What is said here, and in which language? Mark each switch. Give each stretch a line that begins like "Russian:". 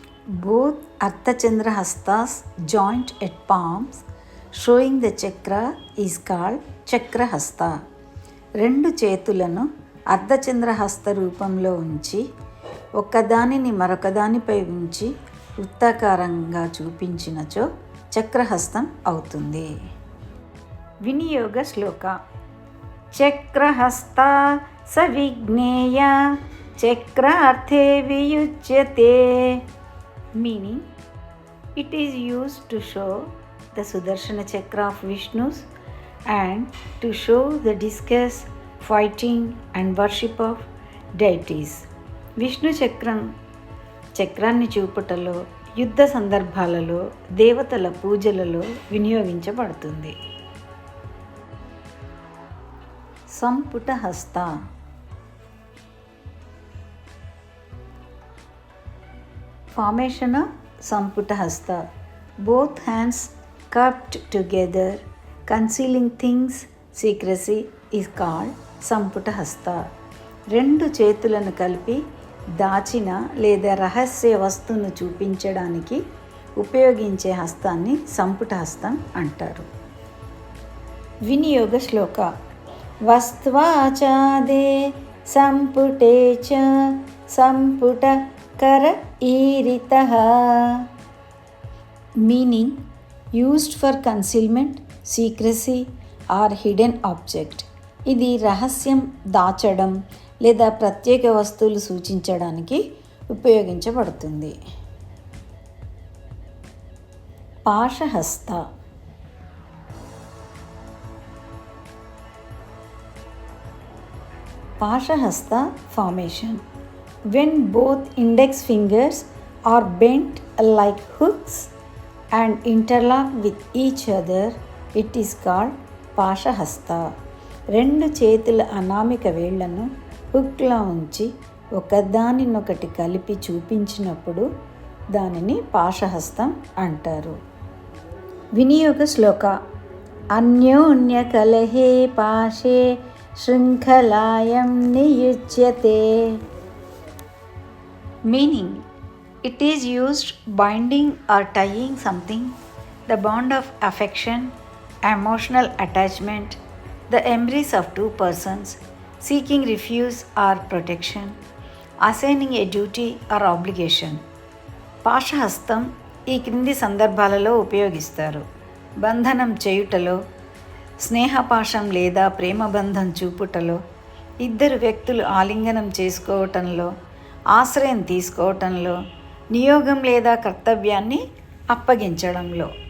English: Both Ardhachandra hastas joint at palms showing the chakra is called Chakrahasta.
Telugu: రెండు చేతులను అర్ధచంద్ర హస్త రూపంలో ఉంచి ఒకదానిని మరొకదానిపై ఉంచి వృత్తాకారంగా చూపించినచో చక్రహస్తం అవుతుంది.
Sanskrit: వినియోగ శ్లోక. చక్రహస్త సవిజ్ఞేయ చక్రార్థే వియుజ్యతే.
English: Meaning, it is used to show the Sudarshana chakra of Vishnu and to show the discuss, fighting and worship of deities.
Telugu: Vishnu చక్రాన్ని చూపుటలో, యుద్ధ సందర్భాలలో, దేవతల పూజలలో వినియోగించబడుతుంది.
Sanskrit: సంపుట హస్త.
English: Formation of Samputa Hasta. Both hands cupped together, concealing things, secrecy is called Samputa Hasta.
Telugu: రెండు చేతులను కలిపి దాచిన లేదా రహస్య వస్తువును చూపించడానికి ఉపయోగించే హస్తాన్ని సంపుట హస్తం అంటారు.
Sanskrit: వినియోగ శ్లోక. వస్త్వాచాదే సంపుటే చ సంపుట కర ఈరితః.
English: Meaning, used for concealment, secrecy or hidden object.
Telugu: ఇది రహస్యం దాచడం లేదా ప్రత్యేక వస్తువులు సూచించడానికి ఉపయోగించబడుతుంది.
Sanskrit: పాశహస్త.
English: పాశహస్త formation. When both index fingers are bent like hooks and interlocked with each other, it is called Pashahasta.
Telugu: రెండు చేతుల అనామిక వేళ్లను హుక్లా ఉంచి ఒకదానినొకటి కలిపి చూపించినప్పుడు దానిని పాశహస్తం అంటారు.
Sanskrit: వినియోగ శ్లోక. అన్యోన్య కలహే పాశే శృంఖలాయం నియుజ్యతే.
English: Meaning, it is used binding or tying something, the bond of affection, emotional attachment, the embrace of two persons, seeking refuge or protection, assigning a duty or obligation.
Telugu: పాశహస్తం ఈ క్రింది సందర్భాలలో ఉపయోగిస్తారు. బంధనం చేయుటలో, స్నేహపాశం లేదా ప్రేమబంధం చూపుటలో, ఇద్దరు వ్యక్తులు ఆలింగనం చేసుకోవటంలో, ఆశ్రయం తీసుకోవటంలో, నియోగం లేదా కర్తవ్యాన్ని అప్పగించడంలో.